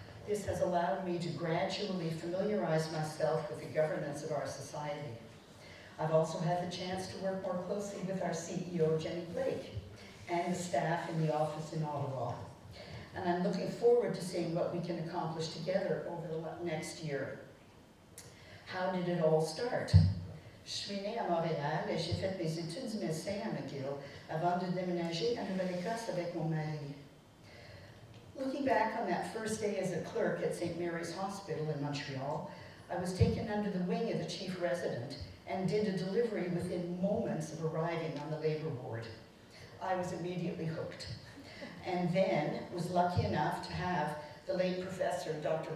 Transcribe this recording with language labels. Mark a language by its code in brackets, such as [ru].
[en] This has allowed me to gradually familiarize myself with the governance of our society. I've also had the chance to work more closely with our CEO, Jenny Blake, and the staff in the office in Ottawa. And I'm looking forward to seeing what we can accomplish together over the next year. How did it all start? [fr] Je suis née à Montréal et j'ai fait mes études de médecin à McGill avant de déménager à Nouvelle-Écosse avec mon mari. [en] Looking back on that first day as a clerk at St. Mary's Hospital in Montreal, I was taken under the wing of the chief resident and did a delivery within moments of arriving on the labor ward. I was immediately hooked. And then was lucky enough to have the late professor, Dr.